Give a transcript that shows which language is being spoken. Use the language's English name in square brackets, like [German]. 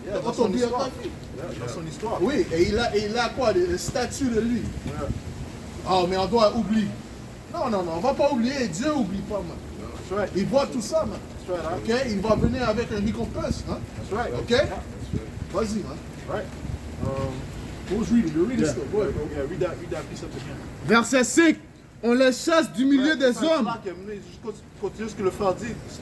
[French] Dans son biographie. Dans son histoire. Oui, et il a quoi? Des statues de lui. Oh, mais on doit oublier. Non, on va pas oublier. Dieu n'oublie pas, man. Il voit tout ça, man. Ok? Il va venir avec une récompense. Hein? Ok? Vas-y, man. [English] Right. Who's reading? You're reading still. Go ahead, bro. Yeah, read that piece up again. [French] Verset 5, on les chasse du milieu des hommes. Je continue ce que le frère dit.